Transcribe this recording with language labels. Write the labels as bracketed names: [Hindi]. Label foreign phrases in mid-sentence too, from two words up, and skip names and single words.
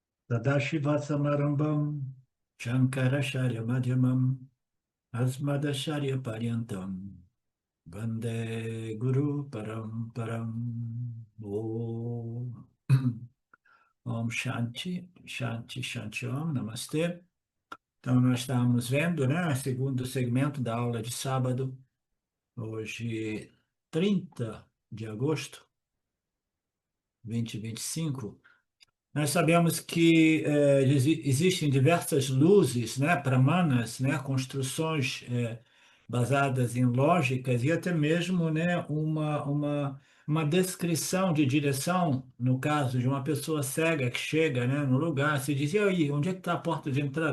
[Sanskrit] सदाशिवसमारम्बं शङ्कराचार्य मध्यमं अस्मदाचार्य पर्यन्तं वन्दे गुरु परम्परं ॐ ॐ शान्ति, शान्ति, शान्ति ॐ, [Portuguese] Namastê. Então, nós estamos vendo, né, o segundo segmento da aula de sábado, hoje 30 de agosto de 2025. Nós sabemos que existem diversas luzes, né, pramanas, né, construções baseadas em lógicas e até mesmo, né, uma descrição de direção, no caso de uma pessoa cega que chega, né, no lugar, se diz, e aí, onde é que está a porta de entrada?